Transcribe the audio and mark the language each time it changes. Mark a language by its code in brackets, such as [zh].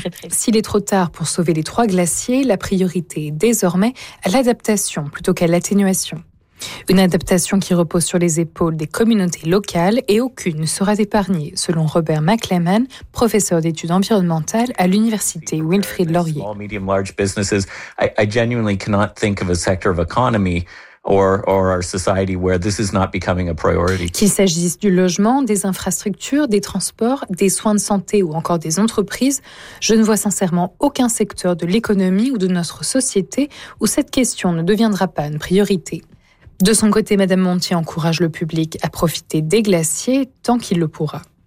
[fr] S'il est trop tard pour sauver les trois glaciers, la priorité est désormais à l'adaptation plutôt qu'à l'atténuation. Une adaptation qui repose sur les épaules des communautés locales et aucune ne sera épargnée, selon Robert McLemann, professeur d'études environnementales à l'université Wilfrid Laurier. [en] Small, medium, large businesses. I genuinely cannot think of a sector of economy or our society where this is not becoming a priority. [fr] Qu'il s'agisse du logement, des infrastructures, des transports, des soins de santé ou encore des entreprises, je ne vois sincèrement aucun secteur de l'économie ou de notre société où cette question ne deviendra pas une priorité. De son côté, Madame Monti encourage le public à profiter des glaciers tant qu'il le pourra.